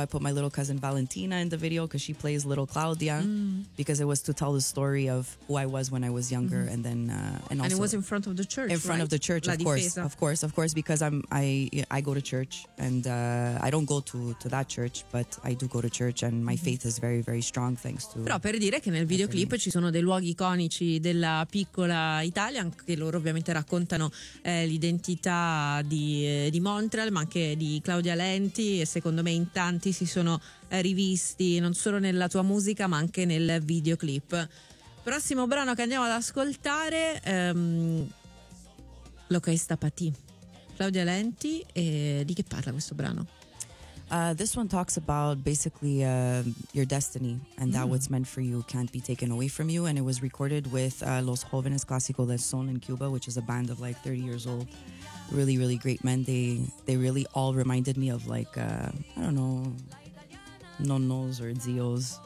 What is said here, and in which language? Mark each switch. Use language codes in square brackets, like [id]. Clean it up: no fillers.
[en] I put my little cousin Valentina in the video because she plays little Claudia. Mm. Because it was to tell the story of who I was when I was younger. Mm. And then and also. And it was in front of the church. In front right? of the church, of course. Because I go to church. And I don't go to that church, but I do go to church. And my faith is very, very strong thanks to. [it] Però per dire che nel videoclip ci sono dei luoghi iconici della piccola Italia, anche loro ovviamente raccontano l'identità di Montreal, ma anche di Claudia Lenti, e secondo me in tanti si sono rivisti non solo nella tua musica ma anche nel videoclip. Prossimo brano che andiamo ad ascoltare, Lo que esta pa' ti, Claudia Lenti, e di che parla questo brano? [en] This one talks about basically your destiny and that what's meant for you can't be taken away from you. And it was recorded with Los Jóvenes Clásicos del Son in Cuba, which is a band of like 30 years old. Really, really great men. They really all reminded me of like, I don't know, nonnos or zios.